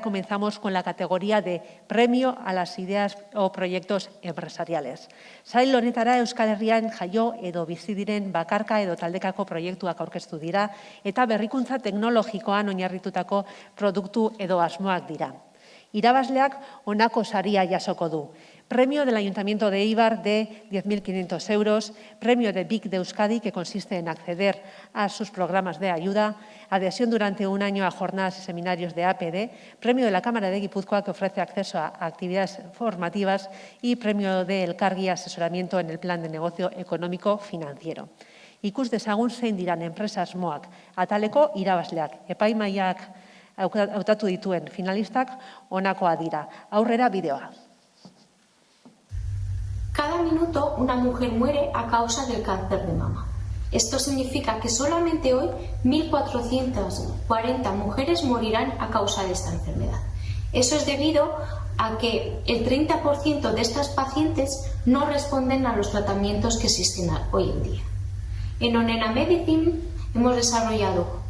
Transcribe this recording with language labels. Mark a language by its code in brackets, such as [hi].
[es] Comenzamos con la categoría de premio a las ideas o proyectos empresariales. [eu] Sail honetara Euskal Herrian jaio edo bizi diren bakarka edo taldekako proiektuak aurkeztu dira eta berrikuntza teknologikoan oinarritutako produktu edo asmoak dira. Irabazleak honako saria jasoko du. [es] Premio del Ayuntamiento de Éibar de 10.500 euros, premio de BIC de Euskadi, que consiste en acceder a sus programas de ayuda, adhesión durante un año a jornadas y seminarios de APD, premio de la Cámara de Guipúzcoa, que ofrece acceso a actividades formativas, y premio de Elkargi, asesoramiento en el plan de negocio económico financiero. [eu] Ikus dezagun zein diran enpresa asmoak, ataleko irabazleak, epaimaiak hautatu dituen finalistak honakoa dira. Aurrera bideoa. [es] Cada minuto una mujer muere a causa del cáncer de mama. Esto significa que solamente hoy 1.440 mujeres morirán a causa de esta enfermedad. Eso es debido a que el 30% de estas pacientes no responden a los tratamientos que existen hoy en día. En Onena Medicine hemos desarrollado